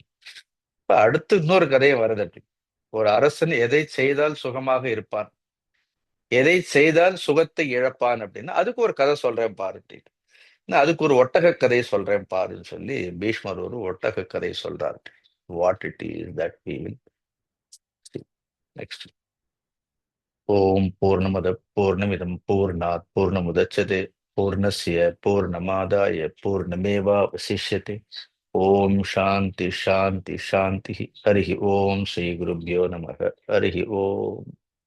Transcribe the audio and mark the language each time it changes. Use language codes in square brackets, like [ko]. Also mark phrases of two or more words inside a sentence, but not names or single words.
[ta] இப்ப அடுத்து இன்னொரு கதையை வருது அப்படி. ஒரு அரசன் எதை செய்தால் சுகமாக இருப்பான், எதை செய்தால் சுகத்தை இழப்பான் அப்படின்னா அதுக்கு ஒரு கதை சொல்றேன் பாரு அப்படின்னு. நான் அதுக்கு ஒரு ஒட்டக கதை சொல்றேன் பாருன்னு சொல்லி பீஷ்மர் ஒரு ஒட்டக கதை சொல்றாரு. [en] What it is that we will next. [sa] ॐ पूर्णमदः पूर्णमिदं पूर्णात् पूर्णमुदच्यते पूर्णस्य पूर्णमादाय पूर्णमेव अवशिष्यते. ॐ शान्तिः शान्तिः शान्तिः। हरिः ॐ श्री गुरुभ्यो नमः. हरिः ॐ.